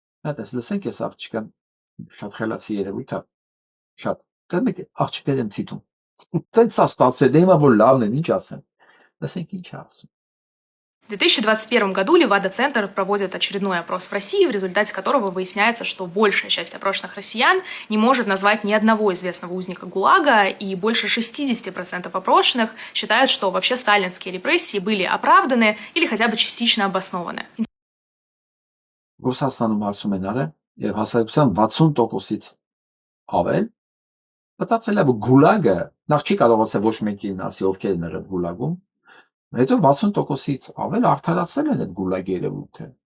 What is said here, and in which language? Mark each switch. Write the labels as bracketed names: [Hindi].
[Armenian] Նայես, լսենք այս աղջիկան շատ խելացի երևույթ է, շատ դեռ մեկ աղջիկներ եմ ցիտում։ Տենց է ստացել, դե հիմա որ լավն են, ինչ ասեմ։ Լսենք ինչ է ասում։ [Russian] В 2021 году Левада-центр проводит очередной опрос в России, в результате которого выясняется, что большая часть опрошенных россиян не может назвать ни одного известного узника ГУЛАГа, и больше 60% опрошенных считают, что вообще сталинские репрессии были оправданы или хотя бы частично обоснованы. [Armenian] Ռուսաստանում ասում են արել եւ հասարակության 60%-ից ավել մտածել է որ գուլագը նախ չի կարող ասել ոչ մեկին ասի ովքեր են եղել գուլագում, հետո 60%-ից ավել արդարացել են այդ գուլագի երևույթը